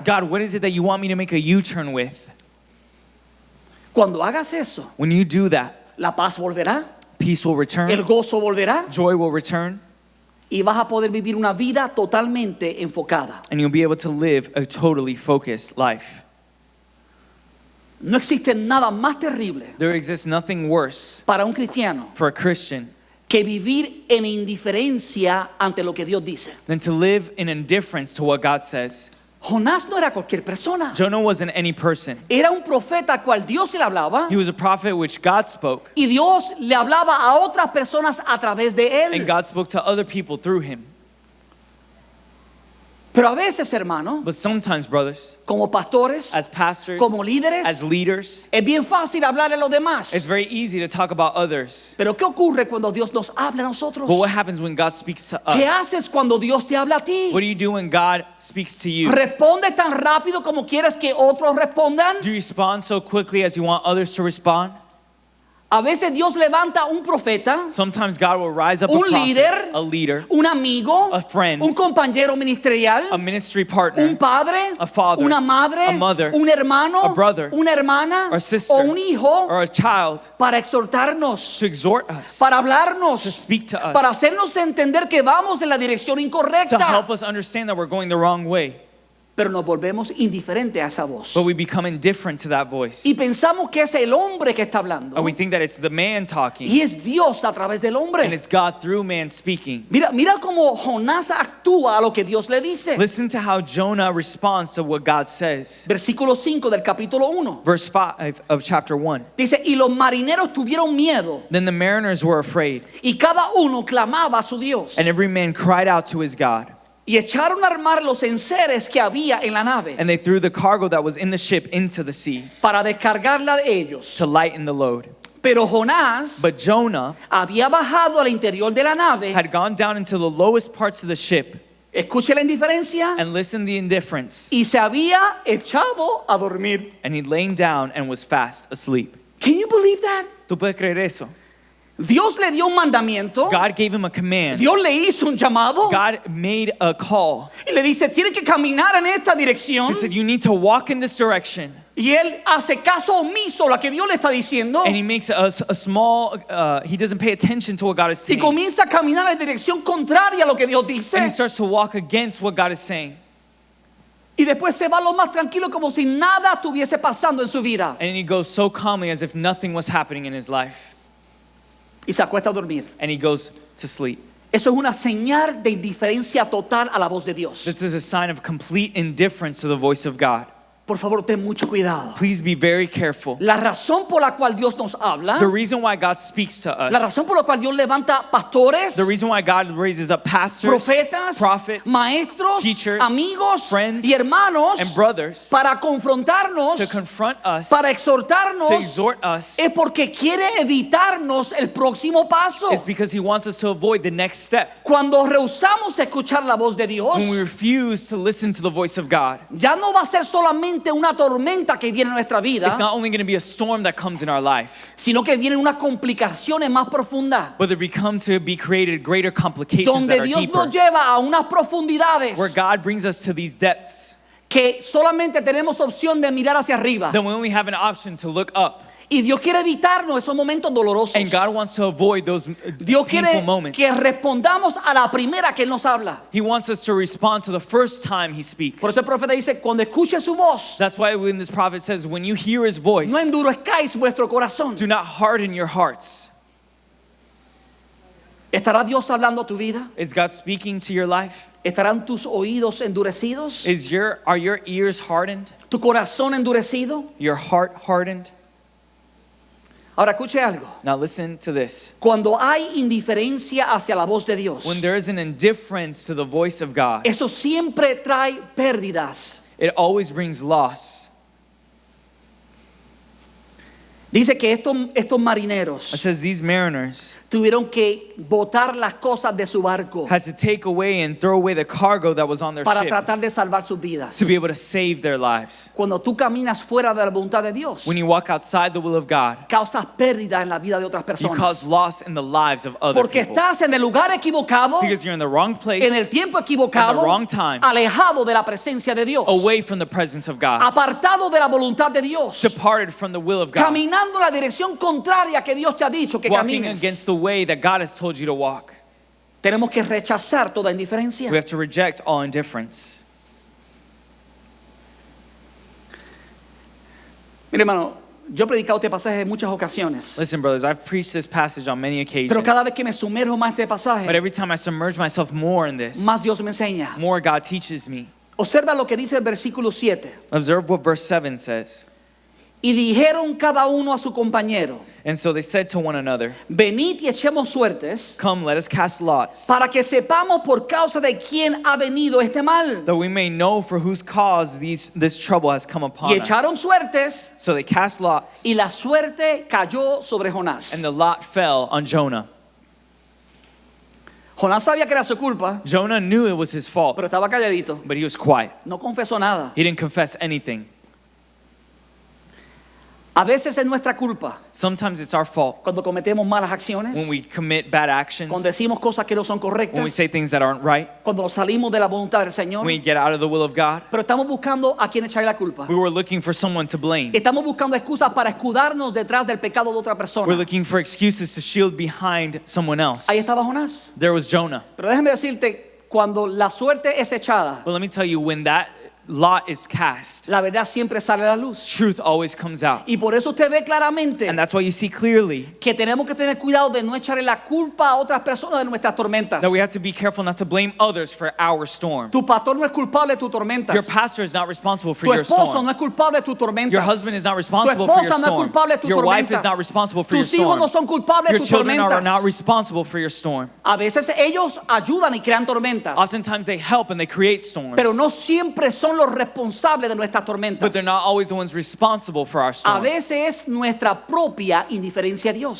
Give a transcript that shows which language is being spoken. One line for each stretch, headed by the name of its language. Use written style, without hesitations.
English: God, what is it that you want me to make a U-turn with?
Spanish: Cuando hagas eso,
English: When you do that,
Spanish: la paz volverá,
English: peace will
Spanish: el
English: return,
Spanish: gozo volverá
English: joy will return,
Spanish: y vas a poder vivir una vida totalmente enfocada.
English: and you'll be able to live a totally focused life.
Spanish: No existe nada más terrible
English: There exists nothing worse
Spanish: para un cristiano
English: for a Christian
Spanish: que vivir en indiferencia ante lo que Dios dice.
English: than to live in indifference to what God says.
Spanish: Jonás no era cualquier persona.
English: Jonah wasn't any person.
Spanish: Era un profeta al cual Dios le hablaba
English: He was a prophet which God spoke,
Spanish: y Dios le hablaba a otras personas a través de
English: and
Spanish: él.
English: God spoke to other people through him.
Spanish: Pero a veces, hermano,
English: But sometimes, brothers,
Spanish: como pastores,
English: as pastors,
Spanish: como líderes,
English: as leaders,
Spanish: es bien fácil hablar de los demás.
English: it's very easy to talk about others.
Spanish: Pero ¿qué ocurre cuando Dios nos habla a nosotros?
English: But what happens when God speaks to
Spanish: ¿Qué
English: us?
Spanish: haces cuando Dios te habla a ti?
English: What do you do when God speaks to you?
Spanish: ¿Responde tan rápido como quieres que otros respondan?
English: Do you respond so quickly as you want others to respond?
Spanish: A veces Dios levanta un profeta,
English: Sometimes God will rise up a
Spanish: un
English: prophet,
Spanish: líder,
English: a leader,
Spanish: un amigo,
English: a friend,
Spanish: un compañero ministerial,
English: a ministry partner,
Spanish: un padre,
English: a father,
Spanish: una madre,
English: a mother,
Spanish: un hermano,
English: a brother,
Spanish: una hermana
English: or a sister,
Spanish: o un hijo
English: or a child
Spanish: para exhortarnos,
English: to exhort us,
Spanish: para hablarnos,
English: to speak to us,
Spanish: para hacernos entender que vamos en la dirección
English: to
Spanish: incorrecta,
English: help us understand that we're going the wrong way.
Spanish: pero nos volvemos indiferentes a esa voz.
English: But we become indifferent to that voice.
Spanish: Y pensamos que es el hombre que está hablando.
English: And we think that it's the man talking,
Spanish: Y es Dios a través del
English: and
Spanish: hombre.
English: it's God through man speaking.
Spanish: Mira cómo Jonás actúa a lo que Dios le dice.
English: Listen to how Jonah responds to what God says.
Spanish: Versículo 5 del capítulo 1.
English: Verse 5 of chapter 1.
Spanish: Dice, y los marineros tuvieron miedo,
English: Then the mariners were afraid,
Spanish: y cada uno clamaba a su Dios.
English: and every man cried out to his God.
Spanish: Y echaron a armar los enseres que había en la nave
English: And they threw the cargo that was in the ship into the sea
Spanish: para descargarla de ellos.
English: to lighten the load.
Spanish: Pero Jonás
English: But Jonah
Spanish: había bajado al interior de la nave.
English: had gone down into the lowest parts of the ship,
Spanish: Escuche la indiferencia.
English: and listen to the indifference,
Spanish: Y se había echado a dormir.
English: and he laid down and was fast asleep. Can you believe that?
Spanish: ¿Tú puedes creer eso? Dios le dio un mandamiento.
English: God gave him a command.
Spanish: Dios le hizo un llamado.
English: God made a call.
Spanish: Y le dice, tiene que caminar en esta dirección.
English: He said, you need to walk in this direction.
Spanish: Y él hace caso omiso a lo que Dios le está diciendo.
English: And he makes a small, he doesn't pay attention to what God is
Spanish: Y
English: saying.
Spanish: comienza a caminar en dirección contraria a lo que Dios dice.
English: And he starts to walk against what God is saying.
Spanish: Y después se va lo más tranquilo como si nada estuviese pasando en su vida.
English: And he goes so calmly as if nothing was happening in his life.
Spanish: Y se acuesta a dormir.
English: And he goes to sleep.
Spanish: Eso es una señal de indiferencia total a la voz de Dios.
English: This is a sign of complete indifference to the voice of God.
Spanish: Por favor, ten mucho cuidado.
English: Please be very careful.
Spanish: La razón por la cual Dios nos habla,
English: The reason why God speaks to
Spanish: la
English: us,
Spanish: razón por la cual Dios levanta pastores,
English: the reason why God raises up pastors,
Spanish: profetas,
English: prophets,
Spanish: maestros,
English: teachers,
Spanish: amigos
English: friends,
Spanish: y hermanos
English: and brothers
Spanish: para confrontarnos,
English: to confront us,
Spanish: para exhortarnos,
English: to exhort us,
Spanish: es porque quiere evitarnos el próximo paso.
English: is because he wants us to avoid the next step.
Spanish: Cuando rehusamos escuchar la voz de Dios,
English: When we refuse to listen to the voice of God,
Spanish: ya no va a ser solamente una tormenta que viene en nuestra vida,
English: it's not only going to be a storm that comes in our life,
Spanish: sino que vienen unas complicaciones más profundas,
English: but there become to be created greater complications
Spanish: donde
English: that are
Spanish: Dios
English: deeper,
Spanish: nos lleva a unas profundidades
English: where God brings us to these depths.
Spanish: que solamente tenemos opción de mirar hacia arriba.
English: Then we only have an option to look up.
Spanish: Y Dios quiere evitarnos esos momentos dolorosos.
English: And God wants to avoid those
Spanish: Dios
English: painful
Spanish: quiere
English: moments.
Spanish: que respondamos a la primera que Él nos habla.
English: He wants us to respond to the first time he speaks.
Spanish: Por eso el profeta dice, cuando escuche su voz,
English: That's why when this prophet says, when you hear his voice,
Spanish: no endurezcáis vuestro corazón.
English: do not harden your hearts.
Spanish: ¿Estará Dios hablando a tu vida?
English: Is God speaking to your life?
Spanish: ¿Estarán tus oídos endurecidos?
English: Are your ears hardened?
Spanish: ¿Tu corazón endurecido?
English: Your heart hardened?
Spanish: Ahora escuche algo.
English: Now listen to this.
Spanish: Cuando hay indiferencia hacia la voz de Dios,
English: When there is an indifference to the voice of God,
Spanish: eso siempre trae pérdidas.
English: it always brings loss.
Spanish: Dice que estos marineros
English: It says these mariners
Spanish: tuvieron que botar las cosas de su barco
English: had to take away and throw away the cargo that was on their
Spanish: para tratar de salvar sus vidas.
English: to be able to save their lives.
Spanish: Cuando tú caminas fuera de la voluntad de Dios,
English: When you walk outside the will of God,
Spanish: causas pérdida en la vida de otras
English: you cause
Spanish: personas.
English: loss in the lives of other
Spanish: Porque
English: people.
Spanish: estás en el lugar equivocado,
English: Because you're in the wrong place,
Spanish: en el tiempo equivocado,
English: at the wrong time,
Spanish: alejado de la presencia de Dios,
English: away from the presence of God,
Spanish: apartado de la voluntad de Dios,
English: departed from the will of God,
Spanish: caminando en la dirección contraria que Dios te ha dicho que
English: walking
Spanish: camines.
English: against the way that God has told you to walk.
Spanish: Tenemos que rechazar toda indiferencia.
English: We have to reject all indifference.
Spanish: Mire, hermano, yo he predicado este pasaje en muchas ocasiones,
English: Listen, brothers, I've preached this passage on many occasions,
Spanish: pero cada vez que me sumerjo más en este pasaje,
English: but every time I submerge myself more in this,
Spanish: más Dios me enseña.
English: more God teaches me.
Spanish: Observa lo que dice el versículo 7.
English: Observe what verse 7 says.
Spanish: Y dijeron cada uno a su compañero,
English: And so they said to one another,
Spanish: venid y echemos suertes,
English: come, let us cast lots,
Spanish: para que sepamos por causa de quién ha venido este mal.
English: that we may know for whose cause this trouble has come
Spanish: Y
English: upon
Spanish: echaron
English: us.
Spanish: suertes,
English: So they cast lots,
Spanish: y la suerte cayó sobre Jonás.
English: and the lot fell on Jonah.
Spanish: Jonás sabía que era su culpa,
English: Jonah knew it was his fault,
Spanish: pero estaba calladito.
English: but he was quiet.
Spanish: No confesó nada.
English: He didn't confess anything.
Spanish: A veces es nuestra culpa
English: Sometimes it's our fault
Spanish: cuando cometemos malas acciones,
English: when we commit bad actions,
Spanish: cuando decimos cosas que no son
English: when we
Spanish: correctas,
English: say things that aren't right,
Spanish: cuando nos salimos de la voluntad del Señor.
English: when we get out of the will of God.
Spanish: Pero estamos buscando a quien echarle la culpa.
English: We were looking for someone to blame.
Spanish: Estamos buscando excusas para escudarnos detrás del pecado de otra
English: We're
Spanish: persona.
English: looking for excuses to shield behind someone else.
Spanish: Ahí estaba Jonás.
English: There was Jonah.
Spanish: Pero déjeme decirte, cuando la suerte es echada,
English: But let me tell you, when that lot is cast,
Spanish: la verdad siempre sale a la luz.
English: truth always comes out.
Spanish: Y por eso usted ve claramente
English: And that's why you see clearly
Spanish: que tenemos que tener cuidado de no echarle la culpa a otras personas de nuestras tormentas.
English: that we have to be careful not to blame others for our storm.
Spanish: Tu pastor no es culpable de tus tormentas.
English: Your pastor is not responsible for
Spanish: Tu
English: your
Spanish: esposo
English: storm.
Spanish: no es culpable de tus tormentas.
English: Your husband is not
Spanish: Tu
English: responsible for your
Spanish: esposa no es
English: storm.
Spanish: culpable de tus
English: Your wife
Spanish: tormentas.
English: is not responsible for your
Spanish: Tus hijos
English: storm.
Spanish: no son culpables de
English: Your
Spanish: tus
English: children are
Spanish: tormentas.
English: not responsible for your storm.
Spanish: A veces ellos ayudan y crean tormentas,
English: Oftentimes they help and they create storms,
Spanish: pero no siempre son los responsables de nuestras tormentas.
English: but they're not always the ones responsible for our
Spanish: A
English: storm.
Spanish: veces es nuestra propia indiferencia a Dios.